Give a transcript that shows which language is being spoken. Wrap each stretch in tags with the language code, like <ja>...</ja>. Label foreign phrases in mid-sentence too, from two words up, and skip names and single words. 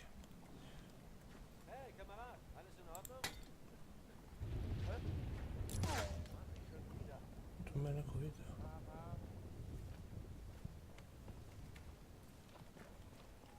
<de>Hey, Kamerad, alles in Ordnung?</de> <bs>Tu me je neko video.</bs>